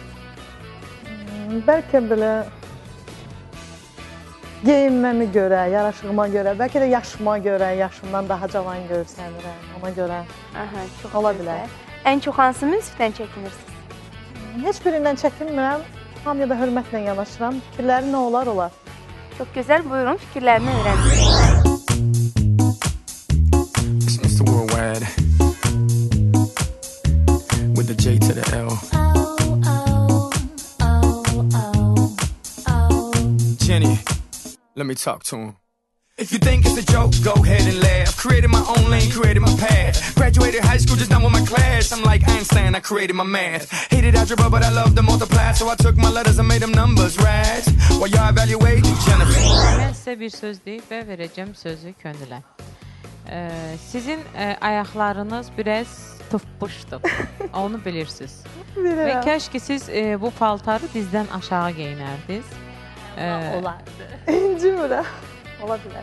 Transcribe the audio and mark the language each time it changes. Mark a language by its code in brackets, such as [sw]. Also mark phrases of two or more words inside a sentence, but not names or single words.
[az] Bəlkə belə geyinməmi görə, yaraşığıma görə, bəlkə də yaşıma görə, yaşımdan daha cavan görsənirəm, ona görə. Aha, çox ola gözəl. bilər. Ən çox hansı münsifdən çəkinirsiniz? Heç birindən çəkinmirəm, hamıya da hörmətlə yanaşıram. Fikirləri nə olar, olar. Çox gözəl, buyurun fikirlərini öyrənin. [en] Mr. Worldwide with the J to the L. Jenny, let me talk to him. If you think it's a joke, go ahead and laugh. Created my own lane, created my path. Graduated high school, just done with my class. I'm like Einstein, I created my math. Hated algebra, but I loved to multiply. So I took my letters and made them numbers, right? While y'all evaluating Jennifer. [az] Mən sizə bir söz deyib və verəcəm sözü Könülə. Sizin ayaqlarınız biraz tufpuşdur. Onu bilirsiniz. Və kəşki siz bu paltarı dizdən aşağı geyinərdiniz. Olardı. İncimirəm. Ola bilər.